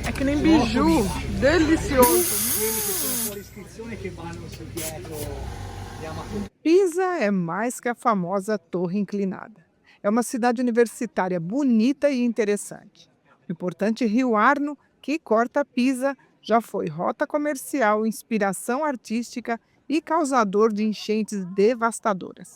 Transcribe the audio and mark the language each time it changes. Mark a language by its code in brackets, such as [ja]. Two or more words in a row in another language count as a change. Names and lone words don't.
[pt] É que nem biju, delicioso. [it] Quelli che sono fuori iscrizione che vanno su dietro gli amatori. [pt] Pisa é mais que a famosa Torre Inclinada. É uma cidade universitária bonita e interessante. O importante Rio Arno, que corta Pisa, já foi rota comercial, inspiração artística e causador de enchentes devastadoras.